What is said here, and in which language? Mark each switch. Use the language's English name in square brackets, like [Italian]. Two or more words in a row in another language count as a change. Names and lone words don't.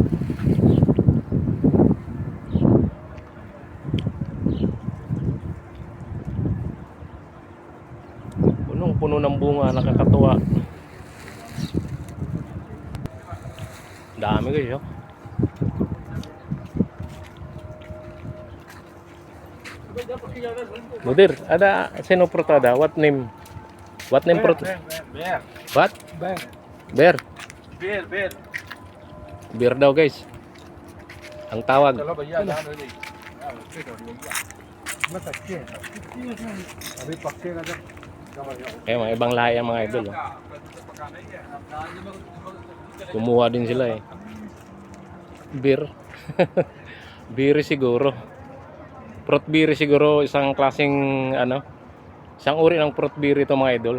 [Filipino] Punong-puno ng bunga, nakakatuwa. Dami, guys, oh. Mudir, ada sino protada? [English] What name? What name protada? Bear. What? Bear. Bear. Bear. Bear. [Filipino] Bear daw, guys. Ang tawag. [Hindi] चलो भैया जान दे अभी पक्केगा जब [Filipino] Eh, mga ibang lahi ang mga idol, oh. Kumuha din sila, eh. Beer. Beer siguro. [English] Fruit beer [Filipino] siguro, isang klaseng ano, isang uri ng [English] fruit beer [Filipino] ito, mga idol.